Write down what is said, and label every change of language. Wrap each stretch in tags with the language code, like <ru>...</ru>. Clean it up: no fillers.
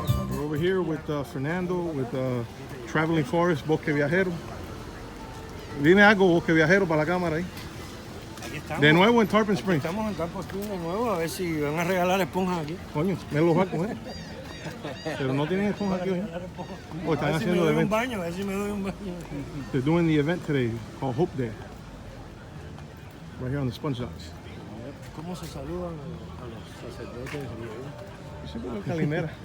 <en>We're over here with Fernando, with Traveling Forest, Bosque Viajero.</en> <es>Dime algo, Bosque Viajero, para la cámara ahí. Aquí estamos. De nuevo en Tarpon Springs. Estamos en Tarpon Springs de nuevo, a ver si van a regalar esponjas aquí. Coño, me los va a coger. Pero no tienen esponjas aquí hoy. O están haciendo el evento. A ver si me doy un baño.</es> <en>They're doing the event today called Hope Day. Right here on the Sponge Docks.</en> <es>¿Cómo se saludan a los sacerdotes? Yo siempre veo Calimera.</es>